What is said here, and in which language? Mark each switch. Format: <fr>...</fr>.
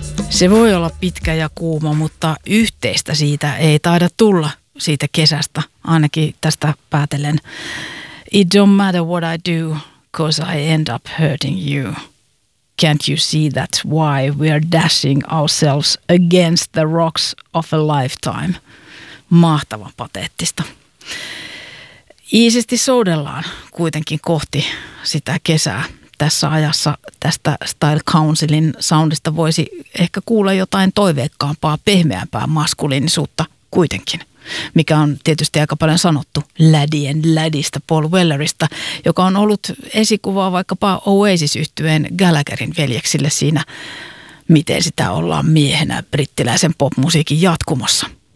<fi>Se voi olla pitkä ja kuuma, mutta yhteistä siitä ei taida tulla siitä kesästä, ainakin tästä päätellen.</fi> <en>It don't matter what I do, 'cause I end up hurting you. Can't you see that's why we're dashing ourselves against the rocks of a lifetime?</en> <fi>Mahtavan pateettista. Iisisti soudellaan kuitenkin kohti sitä kesää. Tässä ajassa tästä Style Councilin soundista voisi ehkä kuulla jotain toiveikkaampaa, pehmeämpää maskuliinisuutta kuitenkin. Mikä on tietysti aika paljon sanottu lädien lädistä Paul Wellerista, joka on ollut esikuvaa vaikkapa Oasis-yhtyeen Gallagherin veljeksille siinä, miten sitä ollaan miehenä brittiläisen popmusiikin jatkumossa.</fi>